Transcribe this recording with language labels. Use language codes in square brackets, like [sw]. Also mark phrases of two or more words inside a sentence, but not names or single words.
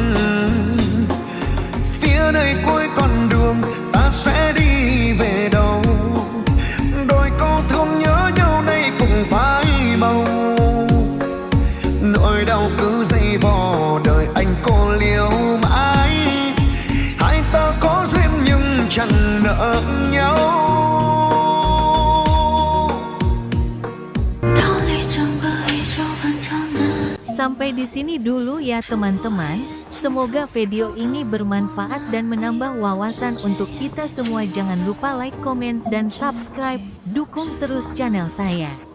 [vi] Nơi cuối con đường ta sẽ đi về đâu, đôi câu thương nhớ nhau nay cũng phai màu. Nỗi đau cứ dây vò đời anh cô liêu mãi, hai ta có duyên nhưng chẳng nợ nhau. [id] Sampai di sini dulu ya teman-teman. Semoga video ini bermanfaat dan menambah wawasan untuk kita semua. Jangan lupa like, komen, dan subscribe. Dukung terus channel saya.